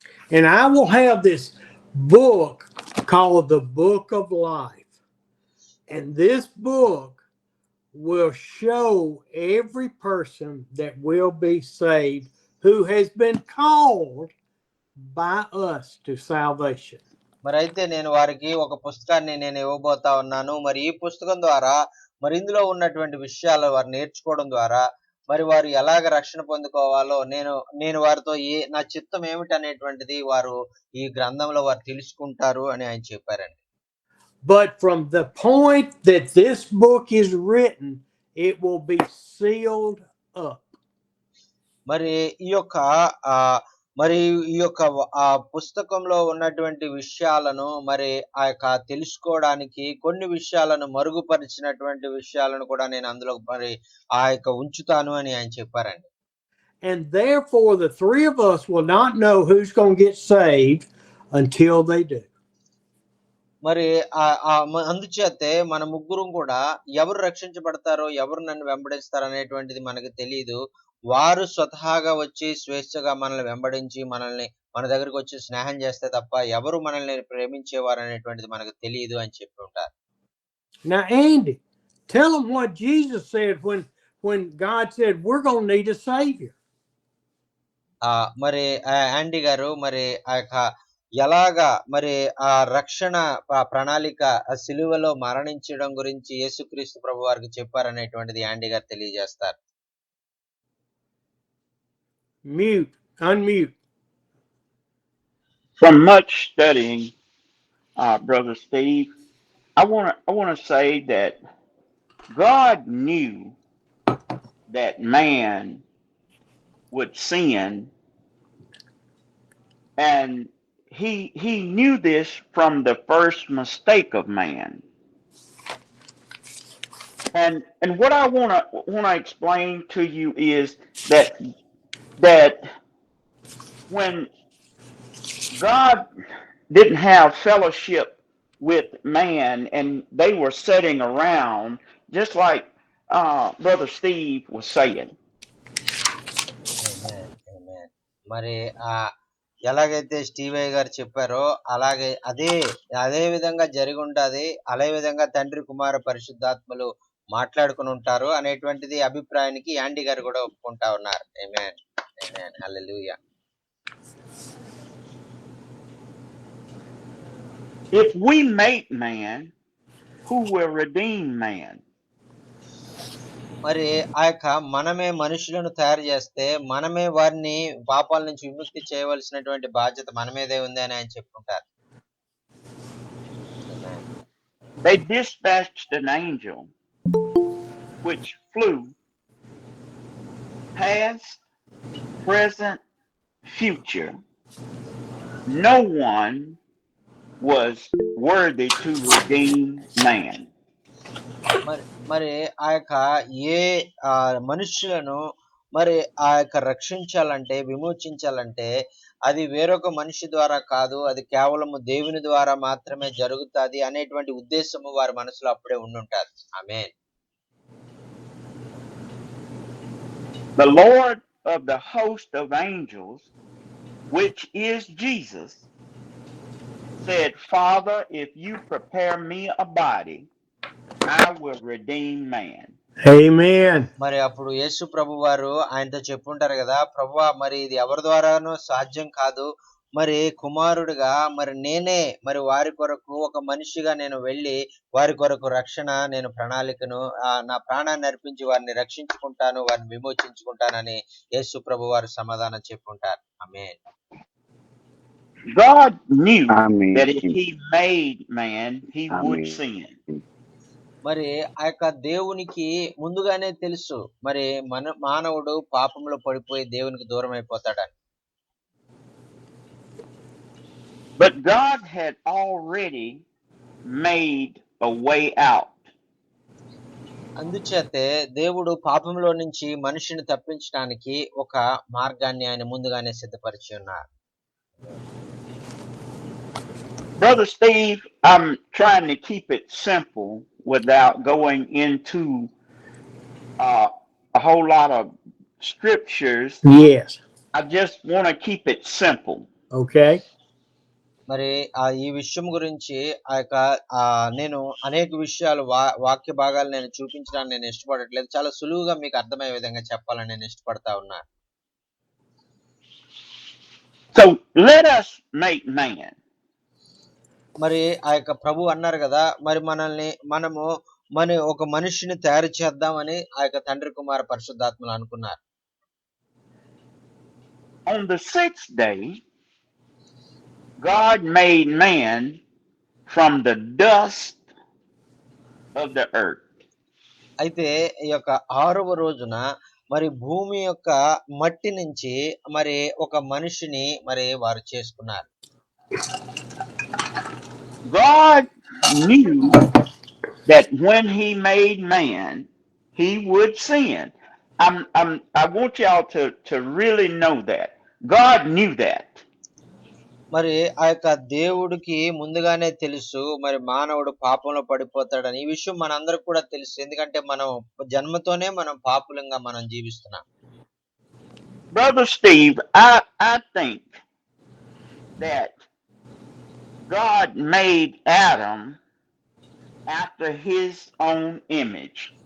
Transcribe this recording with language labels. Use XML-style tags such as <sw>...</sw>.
<en>And I will have this book called the Book of Life. And this book will show every person that will be saved who has been called by us to salvation.</en> <te>మరి అయితే నేను వారికి ఒక పుస్తకాన్ని నేను ఇవ్వబోతా ఉన్నాను. మరి ఈ పుస్తకం ద్వారా మరి ఇందులో ఉన్నటువంటి విషయాలు వారు నేర్చుకోవడం ద్వారా మరి వారు ఎలాగ రక్షణ పొందుకోవాలో నేను వారితో నా చిత్తం ఏమిటి అనేటువంటిది వారు ఈ గ్రంథంలో వారు తెలుసుకుంటారు అని ఆయన చెప్పారండి.</te> <en>But from the point that this book is written, it will be sealed up.</en> <te>మరి ఈ యొక్క మరి ఈ యొక్క ఆ పుస్తకంలో ఉన్నటువంటి విషయాలను మరి ఆ యొక్క తెలుసుకోవడానికి కొన్ని విషయాలను మరుగుపరిచినటువంటి విషయాలను కూడా నేను అందులో మరి ఆ యొక్క ఉంచుతాను అని ఆయన చెప్పారండి.</te> <en>And therefore, the three of us will not know who's going to get saved until they do.</en> <te>మరి అందుచేతే మన ముగ్గురం కూడా ఎవరు రక్షించబడతారో, ఎవరు నన్ను వెంబడిస్తారు అనేటువంటిది మనకు తెలియదు. వారు స్వతహాగా వచ్చి స్వేచ్ఛగా మనల్ని వెంబడించి మనల్ని మన దగ్గరికి వచ్చి స్నేహం చేస్తే తప్ప ఎవరు మనల్ని ప్రేమించేవారు అనేటువంటిది మనకు తెలియదు అని చెప్పి ఉంటారు.</te> <en>Now, Andy, tell them what Jesus said when God said we're going to need a savior.</en> <te>మరి యాండీ గారు మరి ఆ యొక్క ఎలాగా మరి ఆ రక్షణ ప్రణాళిక ఆ సిలువలో మరణించడం గురించి యేసుక్రీస్తు ప్రభు వారికి చెప్పారనేటువంటిది యాండీ గారు తెలియజేస్తారు.</te> <en>Unmute. From much studying, Brother Steve, I want to say that God knew that man would sin, and he knew this from the first mistake of man. And what I want to explain to you is that when God didn't have fellowship with man and they were sitting around, just like Brother Steve was saying.</en> <te>మరి ఎలాగైతే స్టీవయ్య గారు చెప్పారో అలాగే అదే విధంగా జరిగి ఉంటది. అదే విధంగా తండ్రి కుమార పరిశుద్ధాత్మలు మాట్లాడుకుని ఉంటారు అనేటువంటిది అభిప్రాయానికి యాండీ గారు కూడా ఒప్పుకుంటా ఉన్నారు. ఆమేన్, ఆమేన్, హల్లెలూయా.</te> <en>If we make man, who will redeem man?</en> <te>మరి ఆ యొక్క మనమే మనుషులను తయారు చేస్తే మనమే వారిని పాపాల నుంచి విముక్తి చేయవలసినటువంటి బాధ్యత మన మీదే ఉంది అని ఆయన చెప్పుకుంటారు.</te> <en>They dispatched an angel which flew past, present, future. No one was worthy to redeem man.</en> <te>మరి ఆ యొక్క ఏ మనుషులను మరి ఆ యొక్క రక్షించాలంటే విమోచించాలంటే అది వేరొక మనిషి ద్వారా కాదు, అది కేవలం దేవుని ద్వారా మాత్రమే జరుగుతుంది అనేటువంటి ఉద్దేశము వారి మనసులో అప్పుడే ఉండుంటారు. ఆమేన్.</te> <en>The Lord of the host of angels, which is Jesus, said, Father, if you prepare me a body, I will redeem man. Amen.</en> <te>మరి అప్పుడు యేసు ప్రభు వారు ఆయనతో చెప్పుంటారు కదా, ప్రభువా మరి ఇది ఎవరి ద్వారానూ సాధ్యం కాదు, మరి కుమారుడిగా మరి నేనే మరి వారి కొరకు ఒక మనిషిగా నేను వెళ్ళి వారి కొరకు రక్షణ నేను ప్రణాళికను నా ప్రాణాన్ని అర్పించి వారిని రక్షించుకుంటాను, వారిని విమోచించుకుంటానని యేసు ప్రభు వారు సమాధానం చెప్పుంటారు. ఆమేన్.</te> <en>God knew that if he made man, he would sin.</en> <te>మరి ఆ యొక్క దేవునికి ముందుగానే తెలుసు మరి మానవుడు పాపంలో పడిపోయి దేవునికి దూరం అయిపోతాడని.</te> <en>But God had already made a way out.</en> <te>అందుచేతే దేవుడు పాపంలో నుంచి మనిషిని తప్పించడానికి ఒక మార్గాన్ని ఆయన ముందుగానే సిద్ధపరిచి ఉన్నారు.</te> <en>Brother Steve, I'm trying to keep it simple without going into a whole lot of scriptures. Yes. I just want to keep it simple. Okay.</en> <te>మరి ఈ విషయం గురించి ఆ యొక్క నేను అనేక విషయాలు వాక్య భాగాలు నేను చూపించడానికి నేను ఇష్టపడట్లేదు, చాలా సులువుగా మీకు అర్థమయ్యే విధంగా చెప్పాలని నేను ఇష్టపడతా ఉన్నా.</te> <en>So let us make man.</en> <te>మరి ఆ యొక్క ప్రభు అన్నారు కదా, మరి మనము ఒక మనిషిని తయారు చేద్దామని ఆ యొక్క తండ్రి కుమార పరిశుద్ధాత్మలు అనుకున్నారు.</te> <en>On the sixth day, God made man from the dust of the earth.</en> <te>అయితే ఈ యొక్క 6వ రోజున మరి భూమి యొక్క మట్టి నుంచి మరి ఒక మనిషిని మరి వారు చేసుకున్నారు.</te> <en>God knew that when he made man, he would sin. I want y'all to really know that. God knew that.</en> <te>మరి ఆ యొక్క దేవుడికి ముందుగానే తెలుసు మరి మానవుడు పాపంలో పడిపోతాడని. ఈ విషయం మనందరికి కూడా తెలుసు. ఎందుకంటే మనం జన్మతోనే మనం పాపులంగా మనం జీవిస్తున్నాం.</te> <en>Brother Steve, I think that God made Adam after his own image.</en>